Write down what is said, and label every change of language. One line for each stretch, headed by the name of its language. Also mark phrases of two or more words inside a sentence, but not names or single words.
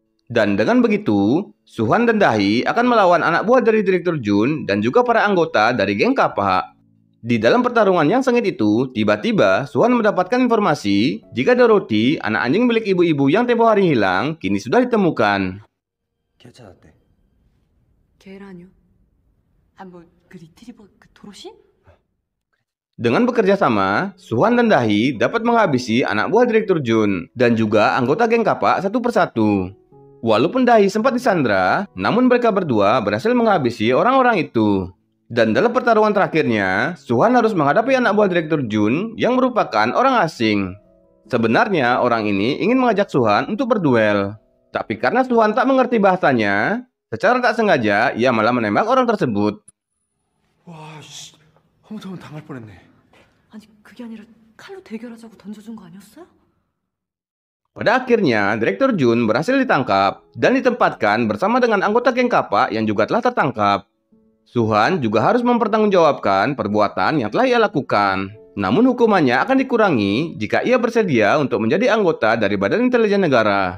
Indonesian: Dan dengan begitu, Suhan dan Dahi akan melawan anak buah dari Direktur Jun dan juga para anggota dari geng Kapak. Di dalam pertarungan yang sengit itu, tiba-tiba Suhan mendapatkan informasi jika Dorothy, anak anjing milik ibu-ibu yang tempo hari hilang, kini sudah ditemukan.
Korean: 괜찮았대. 걔라뇨? 그 리트리버 그 도로시?
Indonesian: Dengan bekerja sama, Suhan dan Dahi dapat menghabisi anak buah Direktur Jun dan juga anggota geng Kapak satu persatu. Walaupun Dahi sempat disandra, namun mereka berdua berhasil menghabisi orang-orang itu. Dan dalam pertarungan terakhirnya, Suhan harus menghadapi anak buah Direktur Jun yang merupakan orang asing. Sebenarnya orang ini ingin mengajak Suhan untuk berduel. Tapi karena Suhan tak mengerti bahasanya, secara tak sengaja ia malah menembak orang tersebut.
Korean: 와, 씨. 허무하면 당할 뻔했네. 아니 그게 아니라 칼로 대결하자고 던져준 거 아니었어요?
Indonesian: Pada akhirnya, Direktur Jun berhasil ditangkap dan ditempatkan bersama dengan anggota geng Kapak yang juga telah tertangkap. Suhan juga harus mempertanggungjawabkan perbuatan yang telah ia lakukan. Namun hukumannya akan dikurangi jika ia bersedia untuk menjadi anggota dari Badan Intelijen Negara.